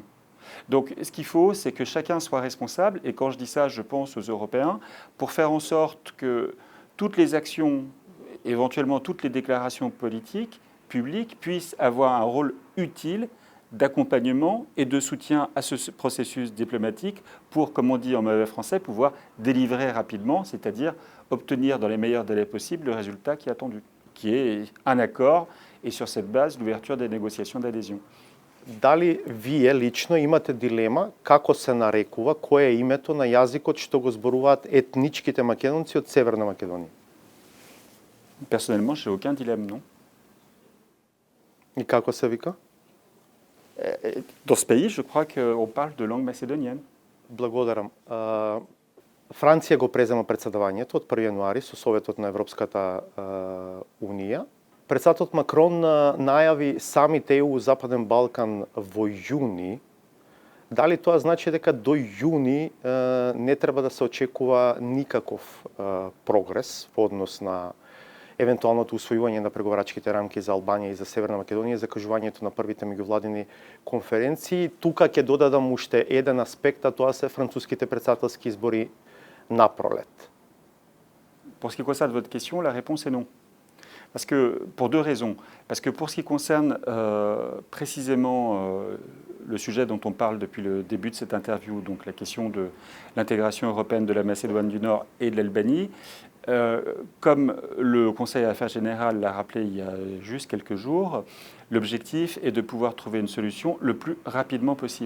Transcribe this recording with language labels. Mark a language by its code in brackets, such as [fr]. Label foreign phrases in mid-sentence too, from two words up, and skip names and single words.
[fr] Donc, ce qu'il faut, c'est que chacun soit responsable, et quand je dis ça, je pense aux Européens, pour faire en sorte que toutes les actions, éventuellement toutes les déclarations politiques, publiques, puissent avoir un rôle utile d'accompagnement et de soutien à ce processus diplomatique pour, comme on dit en mauvais français, pouvoir délivrer rapidement, c'est-à-dire obtenir dans les meilleurs délais possibles le résultat qui est attendu, qui est un accord et sur cette base l'ouverture des négociations d'adhésion. [mk] Дали вие лично имате дилема како се нарекува, кое е името на јазикот што го зборуваат етничките македонци од Северна Македонија? [fr] Personnellement, je n'ai aucun dilemme, non. [mk] И како се вика? [fr] Dans ce pays, je crois qu'on parle de langue macédonienne. [mk] Благодарам. Франција го презема председавањето од 1 јануари со Советот на Европската Унија. Председателот Макрон најави самите ЕУ Западен Балкан во јуни. Дали тоа значи дека до јуни не треба да се очекува никаков прогрес во однос на евентуалното усвојување на преговарачките рамки за Албанија и за Северна Македонија, закажувањето на првите меѓувладини конференции? Тука ќе додадам уште еден аспект, а тоа се француските председателски избори на пролет. [fr] Pour ce qui concerne votre question, la réponse est non. Parce que, pour deux raisons. Parce que pour ce qui concerne précisément le sujet dont on parle depuis le début de cette interview, donc la question de l'intégration européenne de la Macédoine du Nord et de l'Albanie, comme le Conseil Affaires Générales l'a rappelé il y a juste quelques jours, l'objectif est de pouvoir trouver une solution le plus rapidement possible.